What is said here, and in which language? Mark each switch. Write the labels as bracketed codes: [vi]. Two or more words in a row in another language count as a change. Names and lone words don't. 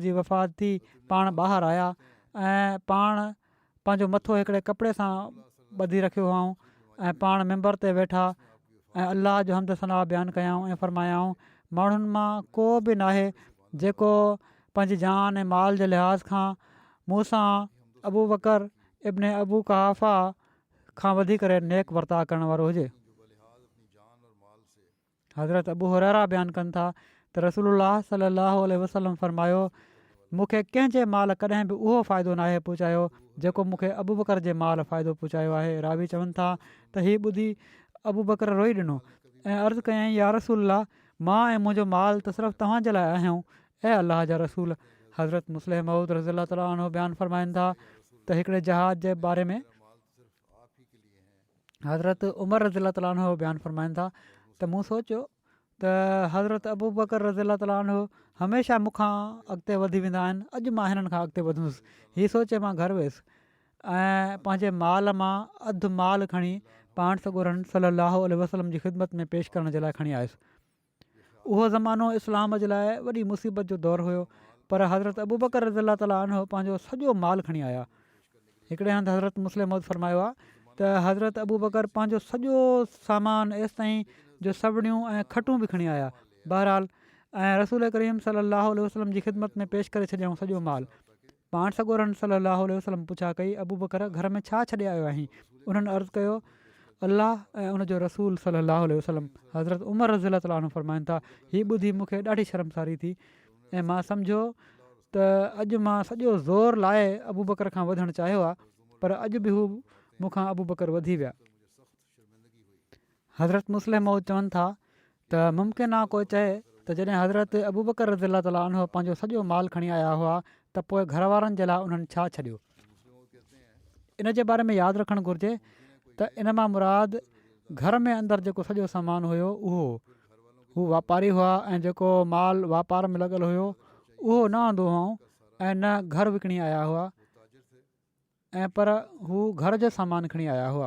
[sd] जी वफ़ात थी पाण ॿाहिरि आया ऐं पाण पंहिंजो मथो हिकिड़े कपिड़े सां ॿधी रखियो हुआऊं ऐं पाण मेंबर ते वेठा ऐं अलाह जो हमद सना बयानु कयाऊं ऐं फ़रमायाऊं माण्हुनि मां को बि नाहे जेको पंहिंजी जान ऐं माल जे लिहाज़ खां मूंसां अबू बकर इब्न अबू कुहाफ़ा खां वधी करे नेक वर्ताव करण वारो हुजे। हज़रत अबू हुरैरा बयानु कनि था त रसूलुल्लाह [ar] صلى الله عليه وسلم [sd] फ़रमायो मूंखे कंहिंजे माल कॾहिं बि उहो फ़ाइदो नाहे पहुचायो जेको मूंखे अबू बकर जे माल फ़ाइदो पहुचायो आहे। रावी चवनि था त हीअ ॿुधी अबू बकर रोई ॾिनो ऐं अर्ज़ु कयईं [ar] يا رسول الله [sd] मां ऐं मुंहिंजो माल त सिर्फ़ु तव्हांजे लाइ आहियूं ऐं अलाह जा रसूल। हज़रत मुस्लिम मऊद [ar] رضي الله تعالى عنه [sd] बयानु फ़रमाइनि था त हिकिड़े जहाज़ जे बारे में हज़रत उमर [ar] رضي الله تعالى عنه [sd] बयानु फ़रमाइनि था त मूं सोचियो त हज़रत अबू बकर [ar] رضي الله تعالى عنه [sd] हमेशह मूंखां अॻिते वधी वेंदा आहिनि, अॼु मां हिननि खां अॻिते वधुसि। हीअ सोचे मां घरु वियुसि ऐं पंहिंजे माल मां अधु माल खणी पाण सॻोरनि [ar] صلى الله عليه وسلم [sd] जी ख़िदमत में पेश करण जे लाइ खणी आयुसि। उहो ज़मानो इस्लाम जे लाइ वॾी मुसीबत जो दौरु हुयो पर हज़रत अबू बकर [ar] رضي الله تعالى عنه [sd] पंहिंजो सॼो माल खणी आया। हिकिड़े हंधि हज़रत मुस्लिम मौद फ़रमायो आहे त हज़रत अबू बकर पंहिंजो सॼो सामान एसि ताईं जो सवड़ियूं ऐं खटूं बि खणी आया। बहरहाल ऐं रसूल करीम [ar] صلى الله عليه وسلم [sd] जी ख़िदमत में पेश करे छॾियऊं सॼो माल। पाण सॻोरनि [ar] صلى الله عليه وسلم [sd] पुछा कई अबू बकर घर में छा छॾे आयो आहीं? उन्हनि अर्ज़ु कयो अलाह ऐं उनजो रसूल [ar] صلى الله عليه وسلم. [sd] हज़रत उमर [ar] رضي الله تعالى عنه [sd] फ़रमाइनि था हीअ ॿुधी मूंखे ॾाढी शर्मसारी थी ऐं मां सम्झो त अॼु मां सॼो ज़ोर लाइ अबू बकर खां वधणु चाहियो आहे पर अॼु बि हू मूंखां अबू बकर वधी विया। हज़रत मुस्लिम मौद चवनि था त मुमकिन आहे कोई चए त जॾहिं हज़रत अबू बकर [ar] رضي الله تعالى عنه [sd] पंहिंजो सॼो माल खणी आया हुआ त पोइ घर वारनि जे लाइ उन्हनि छा छॾियो। इन जे बारे में यादि रखणु घुरिजे त इन मां मुराद घर में अंदरि जेको सॼो सामान हुयो हू वापारी हुआ ऐं जेको माल वापार में लॻल हुयो उहो न आंदो हुओ ऐं न घर विकिणी आया हुआ ऐं पर हू घर जो सामान खणी आया हुआ।